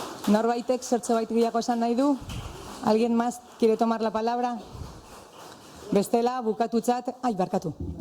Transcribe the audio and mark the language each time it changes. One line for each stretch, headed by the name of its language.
Basque: Norbaitek zertxobait gehiago esan nahi du?
Spanish: ¿Alguien más quiere tomar la palabra?
Basque: Bestela, bukatutzat, barkatu.